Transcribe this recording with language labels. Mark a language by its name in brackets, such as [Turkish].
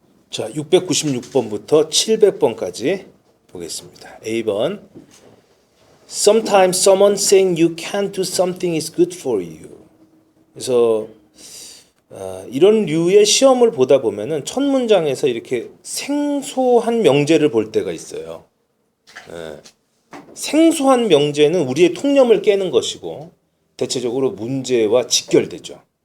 [Korean] 자, 696번부터 700번까지 보겠습니다. A번. [English] Sometimes someone saying you can't do something is good for you. [Korean] 그래서 이런 류의 시험을 보다 보면은 첫 문장에서 이렇게 생소한 명제를 볼 때가 있어요. 생소한 명제는 우리의 통념을 깨는 것이고 대체적으로 문제와 직결되죠.